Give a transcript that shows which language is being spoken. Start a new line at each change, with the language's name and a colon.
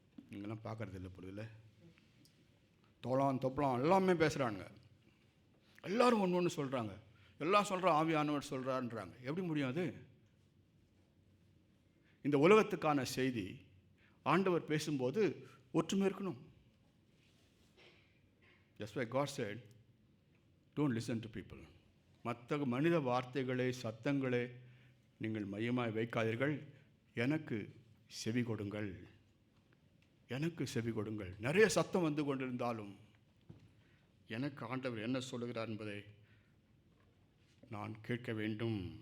Tamil: நீங்களாம் பார்க்குறது இல்லை பொழுதுல. தொப்பலாம் எல்லாமே பேசுகிறாங்க. எல்லோரும் ஒன்று ஒன்று சொல்கிறாங்க. எல்லாம் சொல்கிற ஆவியானவர் சொல்கிறான்றாங்க. எப்படி முடியும் அது? இந்த உலகத்துக்கான செய்தி ஆண்டவர் பேசும்போது ஒற்றுமை இருக்கணும்.
English: That's why God said, don't listen to people.
Tamil: மற்ற மனித வார்த்தைகளை, சத்தங்களை நீங்கள் மையமாய் வைக்காதீர்கள். எனக்கு செவி கொடுங்கள், எனக்கு செவி கொடுங்கள். நிறைய சத்தம் வந்து கொண்டிருந்தாலும் எனக்கு ஆண்டவர் என்ன சொல்லுகிறார் என்பதை நான் கேட்க வேண்டும்.